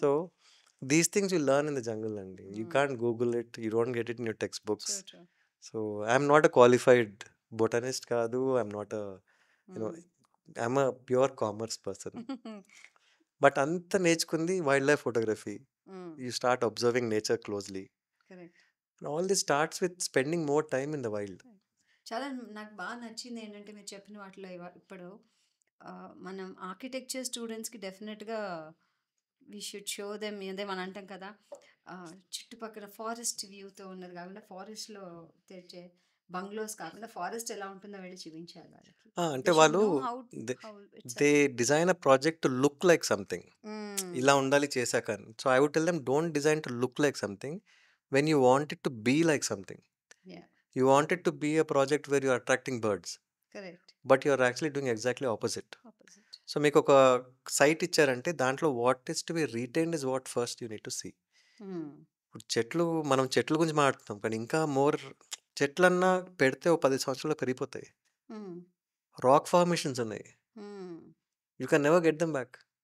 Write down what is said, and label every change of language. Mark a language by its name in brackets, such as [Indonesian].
[English] So, these things you learn in the jungle అండి. You hmm. Can't Google it. You don't get it in your text books. True. True. So, I'm not a qualified botanist కాదు. I'm not a you know hmm. I'm a pure commerce person. But [Telugu] అంతా నేర్చుకుంది [English] Wild life photography. You start observing nature closely. Correct. And all this starts with spending more time in the wild. [Telugu] చాలా నాకు బాగా నచ్చింది ఏంటంటే మీరు చెప్పిన వాటిలో ఇప్పుడు మనం ఆర్కిటెక్చర్ స్టూడెంట్స్కి డెఫినెట్గా [English] we should show them [Telugu] అదే మనం అంటాం కదా, చుట్టుపక్కల ఫారెస్ట్ వ్యూతో ఉన్నది కాకుండా ఫారెస్ట్లో తెచ్చే బంగ్లోస్ కాకుండా ఫారెస్ట్ ఎలా ఉంటుందో వెళ్ళి చూపించాలి వాళ్ళకి. అంటే [English] They should [Telugu] వాళ్ళు [English] know how it's they design a project to look like something. [Telugu] ఇలా ఉండాలి చేశాక. [English] So I would tell them don't design to look like something when you want it to be like something. You want it to be a project where you are attracting birds, correct. but you are actually doing exactly opposite. [Telugu] So మీకు ఒక site ఇచ్చారంటే దాంట్లో [English] What is to be retained is what first you need to see. [Telugu] ఇప్పుడు మనం చెట్ల గురించి మాట్లాడుతున్నాం, కానీ ఇంకా మోర్ చెట్లన్నా పెడితే ఓ 10 సంవత్సరాలు పెరిగిపోతాయి. [English] Rock formations ఉన్నాయి, you can never get them back.